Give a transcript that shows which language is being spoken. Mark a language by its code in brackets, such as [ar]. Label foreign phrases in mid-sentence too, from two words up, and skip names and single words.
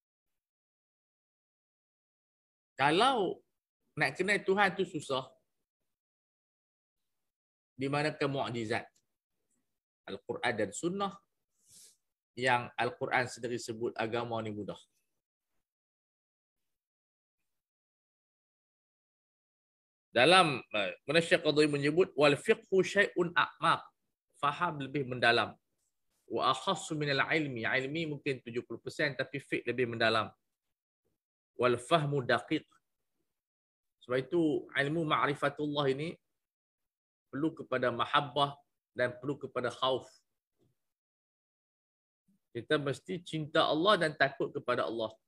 [ms] Kalau nak kenal Tuhan tu susah, di manakah mukjizat Al-Quran dan Sunnah yang Al-Quran sendiri sebut agama ni mudah. Dalam Syekh Qadhi menyebut [ar] wal fiqhu syai'un a'maq, [ms] faham lebih mendalam. [ar] Wa akhassu minal ilmi, [ms] ilmi mungkin 70% tapi fiqh lebih mendalam. [ar] Wal fahmu daqiq. [ms] Sebab itu ilmu ma'rifatullah ini perlu kepada mahabbah dan perlu kepada khauf. Kita mesti cinta Allah dan takut kepada Allah.